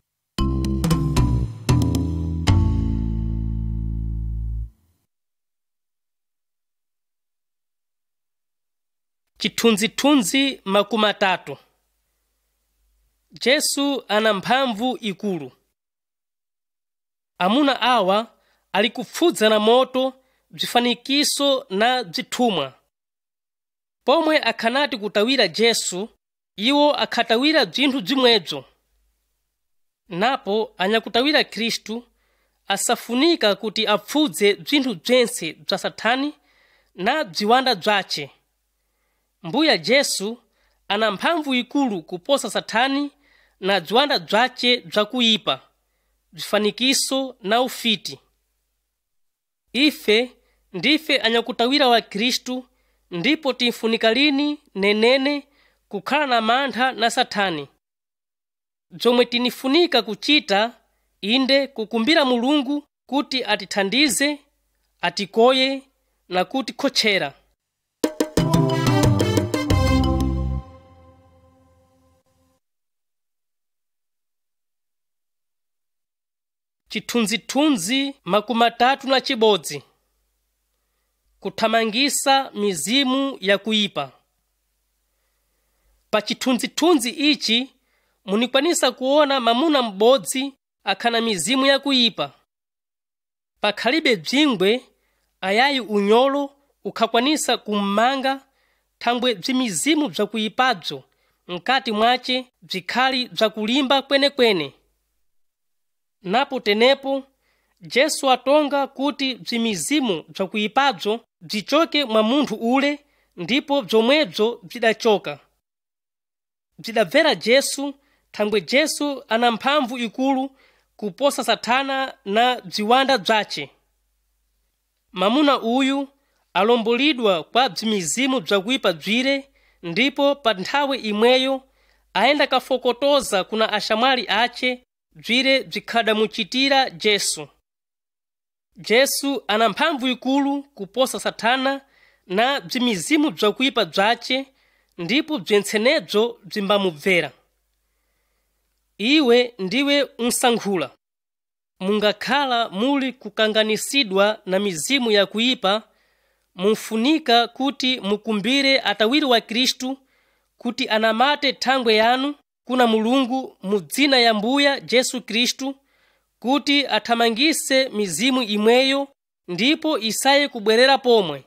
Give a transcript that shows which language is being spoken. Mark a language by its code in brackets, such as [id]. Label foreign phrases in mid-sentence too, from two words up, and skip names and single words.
[nyu] Chithunzithunzi makumi atatu. Yesu ana mphamvu ikulu. Amuna awa ali kupfudza na moto bzifanikiso na bzithumwa. Pomwe akhanati kutawira Yesu, iwo akhatawira bzinthu bzimwedzo. Napo anyakutawira Khristu asafunika kuti apfudze bzinthu bzense bza Satani na bziwanda bzace. Mbuya Yesu ana mphamvu ikulu kuposa Satani na bziwanda bzace bzakuyipa, bzifanikiso na ufiti. Ife ndife anyakutawira wa Khristu, ndipo tinfunika lini nenene kukhala na mantha na Satani. Bzomwe tinifunika kuchita inde kukumbira Mulungu kuti atithandize, atikoye na kutikhotchera. Chithunzithunzi makumi atatu na chibodzi. Kuthamangisa mizimu ya kuyipa. Pa chithunzithunzi ichi munikwanisa kuona mamuna m'bodzi akhana mizimu ya kuyipa. Pakhalibe bzingwe, ayayi unyolo ukhakwanisa kummanga thangwe bzimizimu bzakuyipabzo mkati mwace bzikhali bzakulimba kwenekwene. Napo tenepo Yesu atonga kuti bzimizimu bzakuyipabzo bzichoke mwa munthu ule, ndipo bzomwebzo bzidachoka. Bzidabvera Yesu thangwe Yesu ana mphamvu ikulu kuposa Satana na bziwanda bzace. Mamuna uyu alombolidwa kwa bzimizimu bzakuyipa bzire, ndipo pa nthawe imweyo ayenda kafokotoza kuna axamwali ace bzire bzikhadamuchitira Yesu. Yesu ana mphamvu ikulu kuposa Satana na bzimizimu bzakuyipa bzace, ndipo bzentsenebzo bzimbamubvera. Iwe ndiwe unsankhula. Mungakhala muli kukanganisidwa na mizimu ya kuyipa, munfunika kuti mukumbire atawiri wa Khristu kuti anamate thangwe yanu kuna Mulungu mu dzina ya Mbuya Yesu Khristu, kuti athamangise mizimu imweyo ndipo isaye kubwerera pomwe.